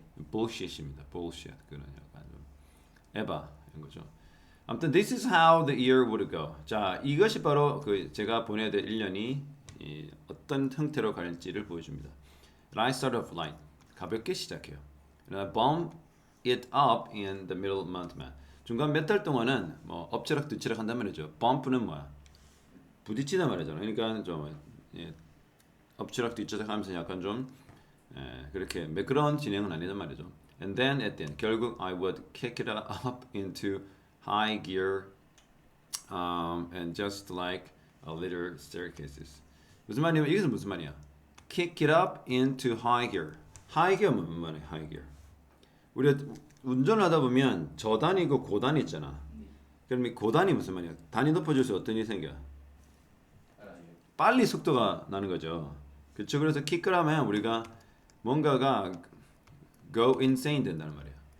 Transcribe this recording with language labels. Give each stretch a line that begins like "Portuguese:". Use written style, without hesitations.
Korean: bullshit입니다. bullshit 그런 약간 좀 에바 이런 거죠.
English: 아무튼 this is how the year would go.
Korean: 자, 이것이 바로 그 제가 보내야 될 1년이 어떤 형태로 갈지를 보여줍니다.
English: I start off light.
Korean: 가볍게 시작해요.
English: Bump it up in the middle month만.
Korean: 중간 몇 달 동안은 뭐 엎치락 뒤치락 한단 말이죠. bump는 뭐야? 부딪히다 말이잖아. 그러니까 좀 엎치락 뒤치락 하면서 약간 좀 그렇게 매끄러운 진행은 아니단 말이죠.
English: And then at the end, 결국 I would kick it up into high gear, and just like a little staircases.
Korean: 무슨 말이야? 이것은 무슨 말이야?
English: Kick it up into high gear.
Korean: high gear 무슨 말이야?
English: high gear.
Korean: 우리가 운전을 하다 보면 저단이고 고단이 있잖아. 그럼 이 고단이 무슨 말이야? 단이 높아질수록 어떤 일이 생겨? 빨리 속도가 나는 거죠. 그렇죠? 그래서 kick을 하면 우리가 뭔가가
English: go insane
Korean: 된다는 말이야.